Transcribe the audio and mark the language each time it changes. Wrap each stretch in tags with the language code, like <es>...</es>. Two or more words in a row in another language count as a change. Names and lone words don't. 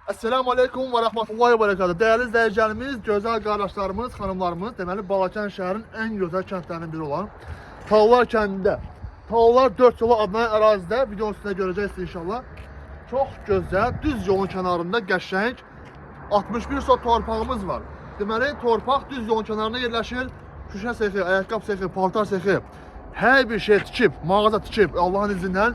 <ar>السلام عليكم ورحمة الله وبركاته.</ar> <tr>Değerli izleyicilerimiz, güzel kardeşlerimiz, hanımlarımız,</tr> <az>deməli Balakən şəhərin</az> <tr>en güzel</tr> <az>kəndlərindən biri olan Tağlar kəndində, Tağlar 4 yolu adlanan ərazidə videonun üstündə görəcəksiniz inşallah. Çox gözəl, düz yolun kənarında qəşəng 61 sot torpağımız var. Deməli torpaq düz yolun kənarında yerləşir. Şüşə sexi, ayaqqabı sexi, paltar sexi, hər bir şey tikib, mağaza tikib Allahın izindən.</az>